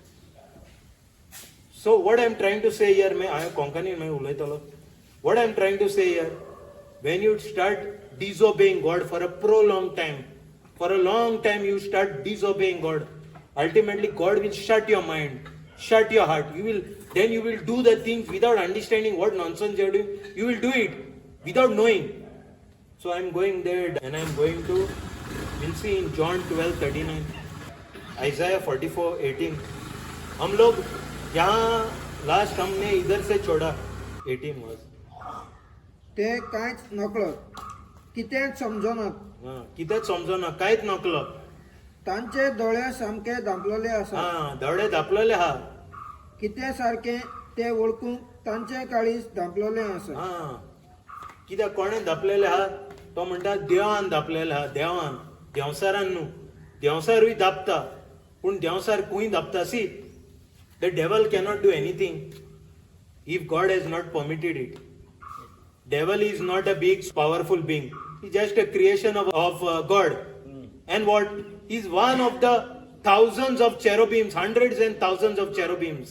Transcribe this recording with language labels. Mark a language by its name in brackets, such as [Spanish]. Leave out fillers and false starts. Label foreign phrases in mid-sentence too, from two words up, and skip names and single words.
[English] So what I am trying to say here, what I am trying to say here, when you start disobeying God for a prolonged time, for a long time you start disobeying God, ultimately God will shut your mind, shut your heart. You will do the things without understanding what nonsense you are doing. You will do it without knowing. So I am going there, and I am going to, we'll see in John 12:39, Isaiah 44:18. [Hindi] हम लोग यहाँ लास्ट हमने इधर से छोड़ा 18 वर्ष. [Konkani] ते कांयच नकळत, कितेंच समजनात. कितेंच समजना, कांयच नकळत. तांचे दोळे सामके धांपलेले आसात. दोळे धांपलेले आहा. कितें सारकें ते वळखूंक तांचे काळीज धांपलेले आसा. कित्याक कोणें धांपलेले आहा? तो म्हणटा देवान धांपलेले आहा. देवान, देंवसारान न्हू. देंवसारूय धांपता, पूण देंवसार खूंय धांपता. [English] सी, the devil cannot do anything if God has not permitted it. Devil is not a big powerful being. He's just a creation of God. And what? He's one of the thousands of cherubims, hundreds and thousands of cherubims.